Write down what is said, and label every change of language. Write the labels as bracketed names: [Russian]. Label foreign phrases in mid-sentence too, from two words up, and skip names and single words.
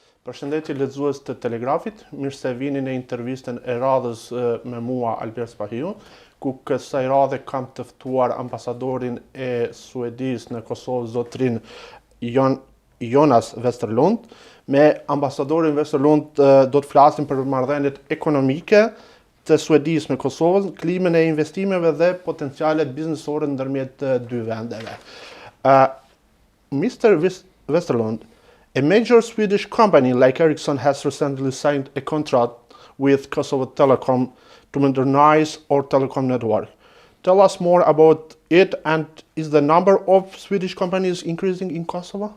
[Albanian] Përshëndetje lexues të Telegrafit, mirë se vini në intervistën e radhës me mua Alber Spahiu, ku kësaj radhe kam të ftuar ambasadorin e Suedis në Kosovë, zotrin Jonas Westerlund. Me ambasadorin Westerlund do të flasim për marrëdhëniet ekonomike të Suedis me Kosovën, klimën e investimeve dhe potencialet biznesore ndërmjet dy vendeve. [English] Mr. Westerlund, a major Swedish company like Ericsson has recently signed a contract with Kosovo Telecom to modernize our telecom network. Tell us more about it, and is the number of Swedish companies increasing in Kosovo?